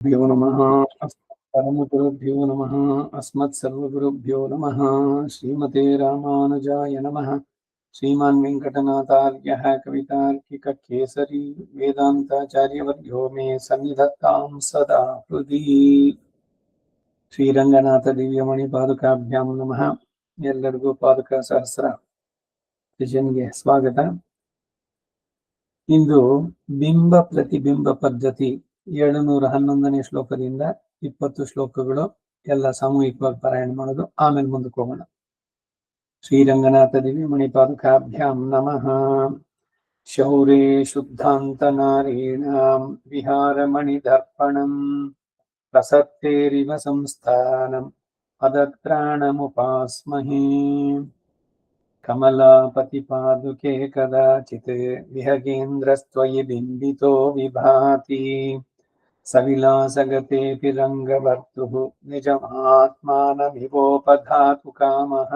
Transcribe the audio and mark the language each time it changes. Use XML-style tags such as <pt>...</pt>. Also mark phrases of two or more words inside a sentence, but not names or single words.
<sa>गुरुभ्यो नमः। परमगुरुभ्यो नमः। अस्मत्सर्वगुरुभ्यो नमः। श्रीमते रामानुजाय नमः। श्रीमान् वेङ्कटनाथार्यः कवितार्किककेसरी वेदान्ताचार्यवर्यो मे सन्निधत्तां सदा हृदि। ಶ್ರೀರಂಗನಾಥ ದಿವ್ಯಮಣಿ ಪಾದುಕಾಭ್ಯಾಂ ನಮಃ.</sa> <kn>ಎಲ್ಲರಿಗೂ ಪಾದುಕ ಸಹಸ್ರ ಸೆಷನ್ಗೆ ಸ್ವಾಗತ. ಇಂದು ಬಿಂಬ ಪ್ರತಿಬಿಂಬ ಪದ್ಧತಿ 711ನೇ ಶ್ಲೋಕದಿಂದ 20 ಶ್ಲೋಕಗಳು ಎಲ್ಲ ಸಾಮೂಹಿಕವಾಗಿ ಪಾರಾಯಣ ಮಾಡೋದು. ಆಮೇಲೆ ಮುಂದಕ್ಕೆ ಹೋಗೋಣ.</kn> <sa>ಶ್ರೀರಂಗನಾಥ ದಿವ್ಯಮಣಿ ಪಾದುಕಾಭ್ಯಾಂ ನಮಃ. ಶೌರೇ ಶುದ್ಧಾಂತ ನಾರೀಣಾಂ ವಿಹಾರಮಣಿ ದರ್ಪಣಂ ಪ್ರಸತ್ತೇರಿವ ಸಂಸ್ಥಾನಂ ಅದತ್ರಾಣಮುಪಾಸ್ಮಹೇ. कमलापतिपादुके कदाचित् विहगेन्द्रस्त्वयि बिम्बितो विभाति सविलासगतेऽपि रङ्गभर्तुः निजमात्मानमिवोपधातु कामः.</sa>